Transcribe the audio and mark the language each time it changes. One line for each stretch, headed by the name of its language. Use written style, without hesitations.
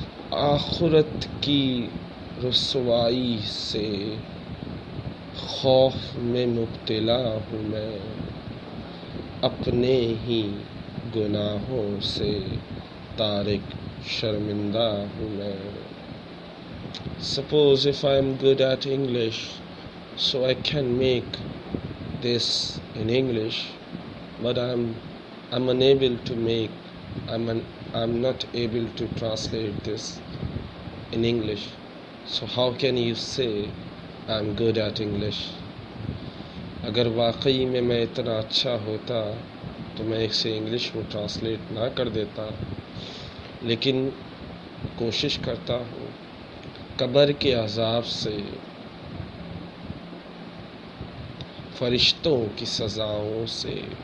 Urdu: آخرت کی رسوائی سے خوف میں مبتلا ہوں میں، اپنے ہی گناہوں سے طارق شرمندہ ہوں میں۔
English: Suppose if I am good at English, so I can make this in English, but I'm unable to make I'm not able to translate this in English. So how can you say I'm good at English?
Urdu: اگر واقعی میں اتنا اچھا ہوتا تو میں اسے English میں ٹرانسلیٹ نہ کر دیتا، لیکن کوشش کرتا ہوں قبر کے عذاب سے، فرشتوں کی سزاؤں سے.